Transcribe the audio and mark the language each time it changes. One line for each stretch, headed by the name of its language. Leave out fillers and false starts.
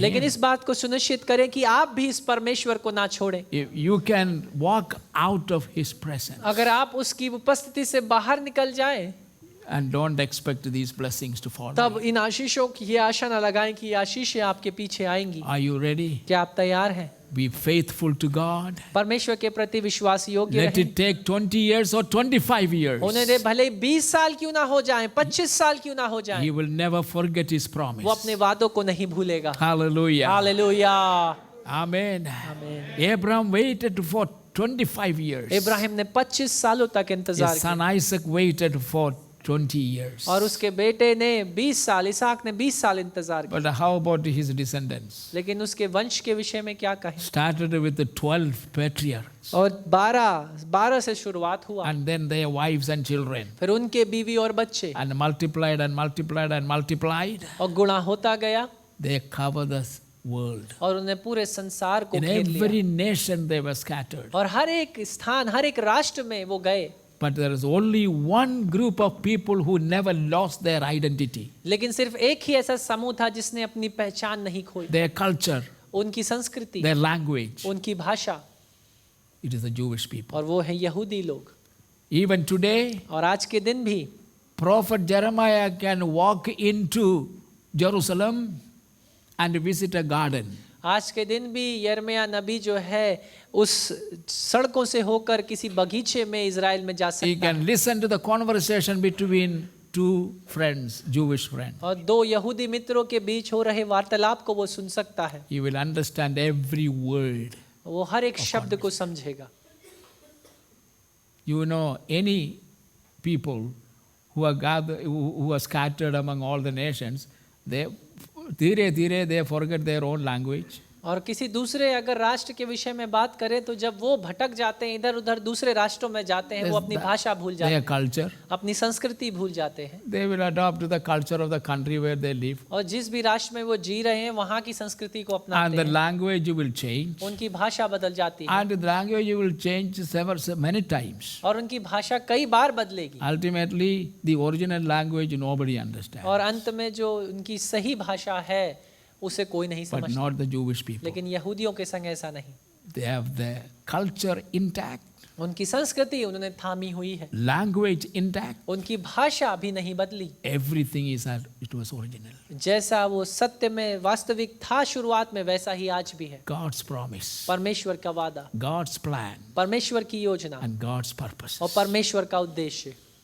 Hindi: लेकिन इस बात को सुनिश्चित करें कि आप भी इस परमेश्वर को ना छोड़ें।
English: If you can walk out of his presence
Hindi: अगर आप उसकी उपस्थिति से बाहर निकल जाएं,
English: and don't expect these blessings to follow.
Hindi: तब इन आशीषों की ये आशा ना लगाएं कि ये आशीषें आपके पीछे आएंगी।
English: Are you ready?
Hindi: क्या आप तैयार हैं?
English: Be faithful to God.
Hindi: परमेश्वर के प्रति विश्वास योग्य
English: Let
Hindi: रहें।
English: it take 20 years or 25 years.
Hindi: होने दे, भले 20 साल क्यों ना हो जाएं, 25 साल क्यों ना हो जाएं,
English: He will never forget his promise.
Hindi: वो अपने वादों को नहीं भूलेगा।
English: Hallelujah.
Hindi: Hallelujah,
English: Amen.
Hindi: आमीन।
English: Abraham waited for 25 years.
Hindi: Ibrahim ने 25 सालों तक इंतजार
English: His
Hindi: किया
English: son Isaac waited for 20 years.
Hindi: और उसके बेटे ने 20 साल, इसहाक ने 20 साल इंतजार किया।
English: But how about his descendants?
Hindi: लेकिन उसके वंश के विषय में क्या कहें?
English: Started with the 12 patriarchs
Hindi: और 12 से शुरुआत हुआ,
English: and then their wives and children,
Hindi: फिर उनके बीवी और बच्चे,
English: and multiplied and multiplied and multiplied.
Hindi: और गुणा होता गया
English: They cover the world.
Hindi: और उन्हें पूरे संसार को
English: In
Hindi: घेर लिया
English: every nation they were scattered.
Hindi: और हर एक स्थान, हर एक राष्ट्र में वो गए।
English: But there is only one group of people who never lost their identity,
Hindi: लेकिन सिर्फ एक ही ऐसा समूह था जिसने अपनी पहचान नहीं खोई,
English: their culture,
Hindi: उनकी संस्कृति,
English: their language.
Hindi: उनकी भाषा,
English: It is the Jewish people.
Hindi: और वो है यहूदी लोग।
English: Even today,
Hindi: और आज के दिन भी
English: Prophet Jeremiah can walk into Jerusalem and visit a garden.
Hindi: आज के दिन भी यिर्मयाह नबी जो है उस सड़कों से होकर किसी बगीचे में इजराइल में जा
English: He
Hindi: सकता है
English: can listen to the conversation between two friends, Jewish friends.
Hindi: और दो यहूदी मित्रों के बीच हो रहे वार्तालाप को वो सुन सकता है।
English: He will understand every word.
Hindi: वो हर एक शब्द को समझेगा।
English: You know, any people who are gathered, who are scattered among all the nations, they they forget their own language.
Hindi: और किसी दूसरे अगर राष्ट्र के विषय में बात करें तो जब वो भटक जाते हैं, इधर उधर दूसरे राष्ट्रों में जाते हैं, वो अपनी भाषा भूल जाते
English: Their
Hindi: हैं,
English: culture.
Hindi: अपनी संस्कृति भूल जाते हैं।
English: They will adopt the culture of the country where they live.
Hindi: और जिस भी राष्ट्र में वो जी रहे हैं वहाँ की संस्कृति को
English: And
Hindi: अपनाते
English: the
Hindi: हैं,
English: language will change.
Hindi: उनकी भाषा बदल जाती है
English: And the language will change many times.
Hindi: और उनकी भाषा कई बार बदलेगी
English: Ultimately, the original language nobody understands.
Hindi: और अंत में जो उनकी सही भाषा है उसे कोई नहीं
English: But
Hindi: समझता।
English: not the Jewish people.
Hindi: लेकिन यहूदियों के संग ऐसा नहीं,
English: They have their culture intact,
Hindi: उनकी संस्कृति उन्होंने थामी हुई है,
English: language intact.
Hindi: उनकी भाषा भी नहीं बदली।
English: Everything is as it was original.
Hindi: जैसा वो सत्य में वास्तविक था शुरुआत में, वैसा ही आज भी है।
English: God's promise,
Hindi: परमेश्वर का वादा,
English: God's plan,
Hindi: परमेश्वर की योजना
English: and God's purpose.
Hindi: और परमेश्वर का उद्देश्य,